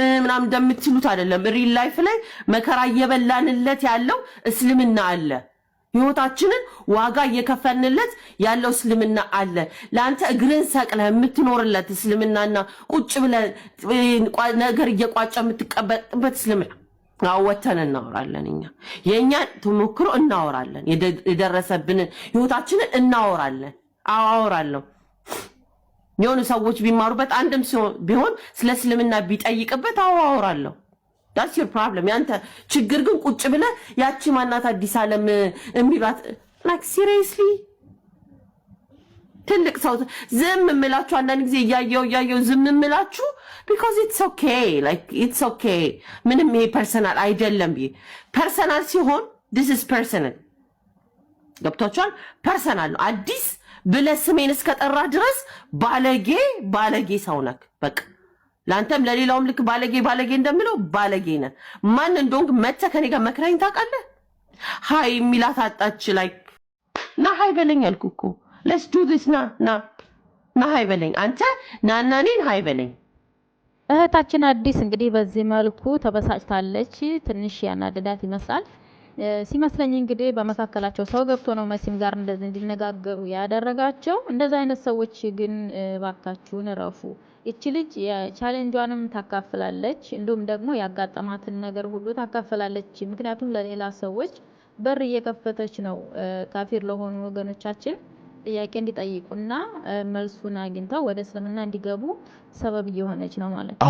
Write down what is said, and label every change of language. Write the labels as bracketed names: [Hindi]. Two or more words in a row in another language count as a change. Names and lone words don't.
[Amharic] ምናምን እንደምትሉት አይደለም። ሪል ላይፍ ላይ መከራ እየበላንለት ያለው እስልምና አለ። ህይወታችንን ዋጋ እየከፈልንለት ያለው እስልምና አለ። ለአንተ እግርን ሰቅለህ የምትኖርለት እስልምናና ቁጭ ብለህ ነገር እየቋጨ የምትቀበጥበት እስልምና አወተን እናወራለን። እኛ የእኛን ተሞክሮ እናወራለን። የደረሰብንን ህይወታችንን እናወራለን። አወራለሁ። የሆኑ ሰዎች ቢማሩበት አንድም ቢሆን ስለ እስልምና ቢጠይቅበት አወራለሁ። [English] that's your problem። [Amharic] ያንተ ችግር ግን ቁጭ ብለህ ያቺ ማናት አዲስ ዓለም እሚባት [English] like seriously [Amharic] ትልቅ ሰው ዝም እምላችሁ አንዳንድ ጊዜ እያየው ዝም እምላችሁ [English] because it's okay [Amharic] ምንም ይሄ ፐርሰናል አይደለም። ፐርሰናል ሲሆን [English] this is personal [Amharic] ገብቷችኋል? ፐርሰናል ነው። አዲስ ብለህ ስሜን እስከጠራ ድረስ ባለጌ ሰው ነክ በቃ ላንተም ለሌላውም ልክ ባለጌ እንደምለው ባለጌ ነህ። ማን እንደሆንክ መተህ ከኔ ጋር መክረኝ ታውቃለህ? ሃይ ሚላት አጣች ላይ ና ሃይ በለኝ አልኩህ እኮ [English] let's do this [Amharic] ና ሃይ በለኝ አንተ ናና እኔን ሃይ በለኝ። እህታችን አዲስ እንግዲህ በዚህ መልኩ ተበሳጭታለች። ትንሽ ያናደዳት ይመስላል። ሲመስለኝ እንግዲህ በመካከላቸው ሰው ገብቶ ነው መሲም ጋር እንደዚህ እንዲነጋገሩ ያደረጋቸው። እንደዛ አይነት ሰዎች ግን ባካችሁን ረፉ። እቺ ልጅ የቻሌንጇንም ታካፍላለች፣ እንዲሁም ደግሞ ያጋጠማትን ነገር ሁሉ ታካፍላለች። ምክንያቱም ለሌላ ሰዎች በር እየከፈተች ነው። ካፊር ለሆኑ ወገኖቻችን ጥያቄ እንዲጠይቁና መልሱን አግኝተው ወደ እስልምና እንዲገቡ ሰበብ እየሆነች ነው ማለት ነው።